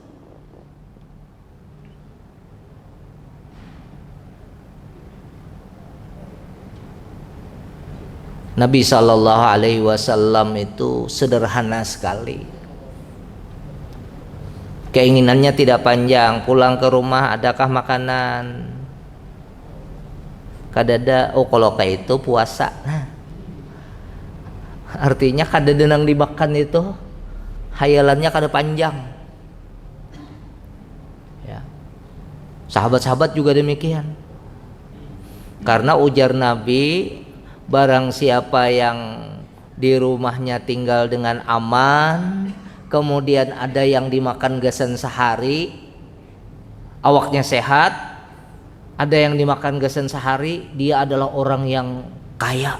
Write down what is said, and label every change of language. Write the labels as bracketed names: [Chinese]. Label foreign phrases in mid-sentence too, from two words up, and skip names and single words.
[Indonesian] Nabi [Arabic] صلى الله عليه وسلم [Indonesian] itu sederhana sekali. Keinginannya tidak panjang. Pulang ke rumah, adakah makanan? Kadada, oh kalau kayak itu puasa. Nah, artinya kada denang dimakan itu hayalannya kada panjang. Ya. Sahabat-sahabat juga demikian. Karena ujar Nabi, barang siapa yang di rumahnya tinggal dengan aman, kemudian ada yang dimakan gasan sehari, awaknya sehat, ada yang dimakan gasan sehari, dia adalah orang yang kaya.